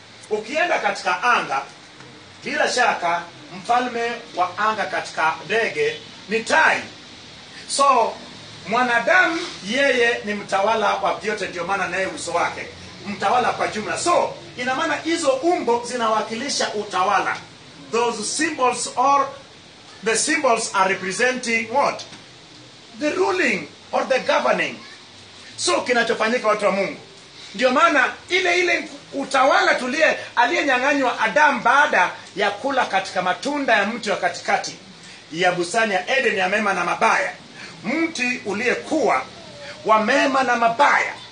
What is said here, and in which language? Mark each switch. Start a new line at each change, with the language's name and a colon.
Swahili: Ukienda katika anga, bila shaka mfalme wa anga katika ndege ni tai. So mwanadamu yeye ni mtawala wa vyote, ndio maana naye uso wake mtawala kwa jumla. So ina maana hizo umbo zinawakilisha utawala.
English: Those symbols, or the symbols, are representing what? The ruling or the governing.
Swahili: So kinachofanyika, watu wa Mungu, ndio maana ile utawala aliyenyang'anywa Adam baada ya kula katika matunda ya mti wa katikati ya bustani ya Eden ya mema na mabaya, mti uliyekuwa wa mema na mabaya.